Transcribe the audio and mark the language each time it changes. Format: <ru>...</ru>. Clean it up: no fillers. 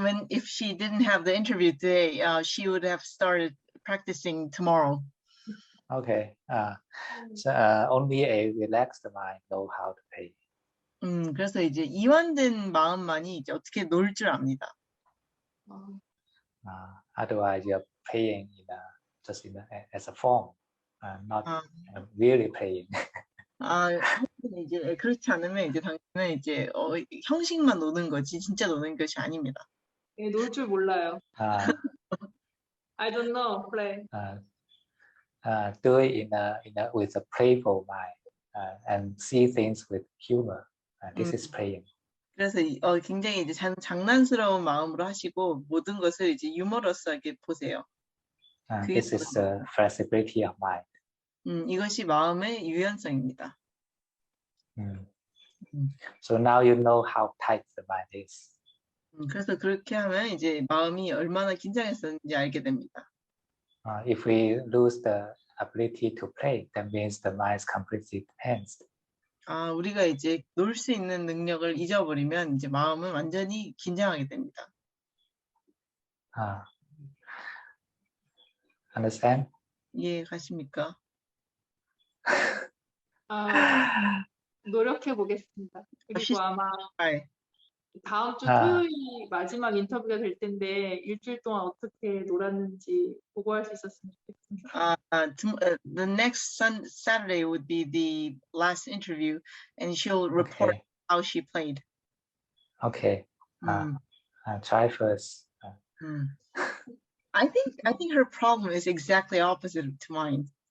<en>If she didn't have the interview today, she would have started practicing tomorrow. Okay. So only a relaxed mind know how to play.</en> <ko>그래서 이제 이완된 마음만이 이제 어떻게 놀 줄 압니다.</ko> <en>Otherwise, you're playing as a form, not really playing.</en> <ko>이제 그렇지 않으면 이제 당신은 이제 형식만 노는 거지 진짜 노는 것이 아닙니다. 네, 놀 줄 몰라요.</ko> <en>I don't know play. Do it with a playful mind and see things with humor. This is playing.</en> <ko>그래서 굉장히 이제 장난스러운 마음으로 하시고 모든 것을 이제 유머러스하게 보세요.</ko> <en>This is the flexibility of mind.</en> <ko>이것이 마음의 유연성입니다.</ko> <en>So now you know how tight the mind is.</en> <ko>그래서 그렇게 하면 이제 마음이 얼마나 긴장했었는지 알게 됩니다.</ko> <en>If we lose the ability to play, that means the mind is completely tensed.</en> <ko>우리가 이제 놀 수 있는 능력을 잊어버리면 이제 마음은 완전히 긴장하게 됩니다.</ko> <en>Understand?</en> <ko>이해 가십니까? 노력해 보겠습니다. 그리고 아마 다음 주 아. 토요일이 마지막 인터뷰가 될 텐데 일주일 동안 어떻게 놀았는지 보고할 수 있었으면 좋겠습니다.</ko> <en>The next Saturday would be the last interview, and she'll report Okay. how she played. Okay. I'll try first. I think her problem is exactly opposite to mine.</en>